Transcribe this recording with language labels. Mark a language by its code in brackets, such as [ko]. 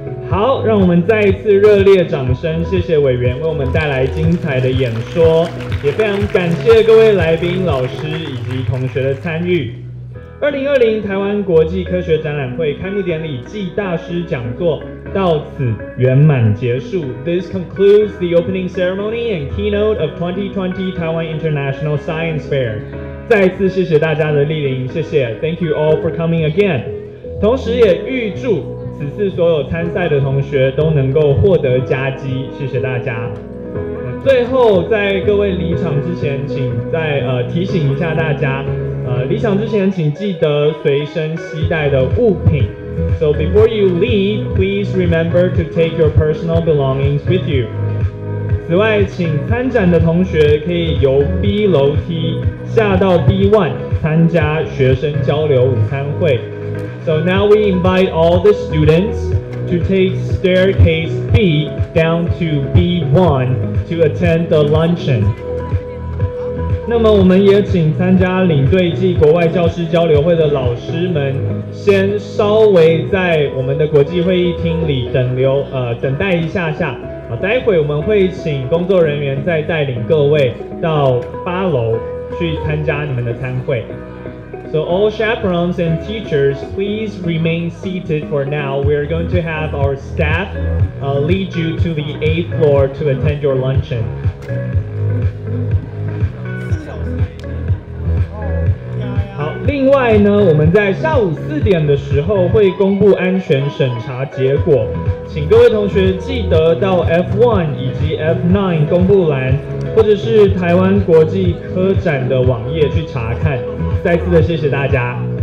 [zh] 好，让我们再一次热烈掌声，谢谢委员为我们带来精彩的演说，也非常感谢各位来宾、老师以及同学的参与。 2020台湾国际科学展览会开幕典礼暨大师讲座到此圆满结束。 [en] This concludes the opening ceremony and keynote of 2020 Taiwan International Science Fair. [zh] 再次谢谢大家的莅临，谢谢 ， [en] Thank you all for coming again. [zh] 同时也预祝此次所有参赛的同学都能够获得佳绩，谢谢大家。最后，在各位离场之前，请再提醒一下大家，离场之前请记得随身携带的物品。 [en] So before you leave, please remember to take your personal belongings with you. [zh] 此外，请参展的同学可以由 B 楼梯下到 D1 参加学生交流午餐会。 [en] So now we invite all the students to take staircase B down to B1 to attend the luncheon. [zh] 那么我们也请参加领队暨国外教师交流会的老师们，先稍微在我们的国际会议厅里等待一下下。待会我们会请工作人员再带领各位到8楼去参加你们的参会。 [en] So all chaperones and teachers, please remain seated for now. We are going to have our staff lead you to the 8th floor to attend your luncheon. [zh] 好，另外呢，我们在下午4点的时候会公布安全审查结果，请各位同学记得到 F1 以及 F9 公布栏，或者是台湾国际科展的网页去查看。再次的谢谢大家。